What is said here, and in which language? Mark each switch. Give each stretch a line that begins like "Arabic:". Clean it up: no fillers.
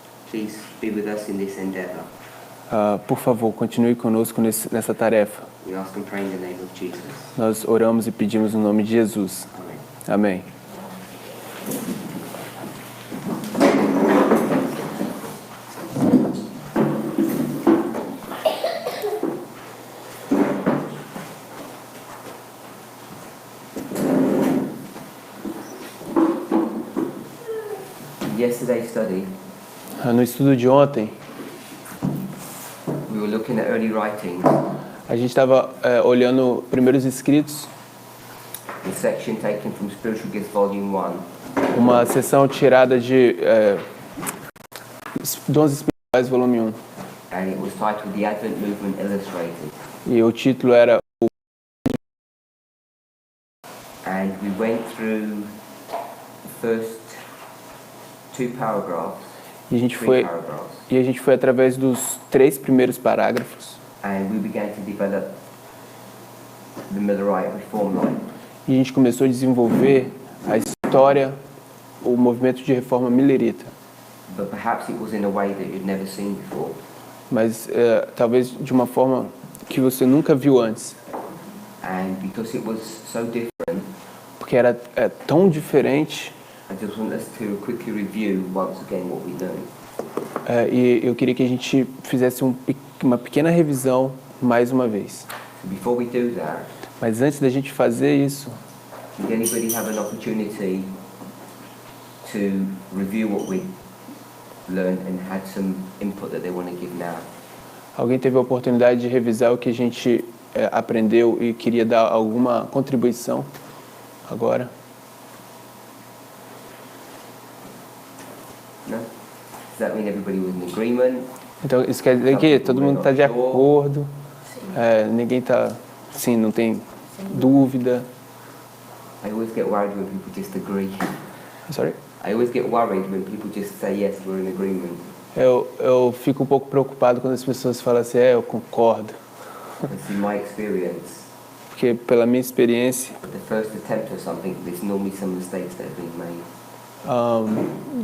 English: Please be with us in this endeavor.
Portuguese: Por favor, continue conosco nessa tarefa.
English: We ask and pray in the name of Jesus.
Portuguese: Nós oramos e pedimos no nome de Jesus. Amém. Amém.
English: Yesterday's study,
Portuguese: No estudo de ontem,
English: we were looking at early writings,
Portuguese: a gente estava olhando primeiros escritos,
English: the section taken from Spiritual Gifts Volume 1.
Portuguese: uma seção tirada de Dons Espirituais, volume 1.
English: And it was titled The Advent Movement Illustrated.
Portuguese: E o título era
English: And we went through the first two paragraphs,
Portuguese: e a gente
English: three paragraphs,
Portuguese: foi através dos 3 primeiros parágrafos
English: and we began to develop the Millerite Reform Line.
Portuguese: e a gente começou a desenvolver a história, o movimento de reforma millerita.
English: But perhaps it was in a way that you'd never seen before.
Portuguese: Mas talvez de uma forma que você nunca viu antes.
English: And because it was so different,
Portuguese: Porque era tão diferente,
English: I just want us to quickly review once again what we learned.
Portuguese: e eu queria que a gente fizesse uma pequena revisão mais uma vez.
English: So before we do that,
Portuguese: Mas antes da gente fazer isso,
English: did anybody have an opportunity to review what we learned and had some input that they want to give now?
Portuguese: alguém teve a oportunidade de revisar o que a gente aprendeu e queria dar alguma contribuição agora?
English: No? Does that mean everybody was in agreement?
Portuguese: Então isso quer dizer que todo mundo está de acordo, ninguém está, sim, não tem dúvida.
English: I always get worried when people just agree. Sorry? I always get worried when people just say yes, we're in agreement.
Portuguese: Eu fico um pouco preocupado quando as pessoas falam assim, eu concordo.
English: That's in my experience.
Portuguese: Porque pela minha experiência,
English: The first attempt or something, there's normally some mistakes that have been made.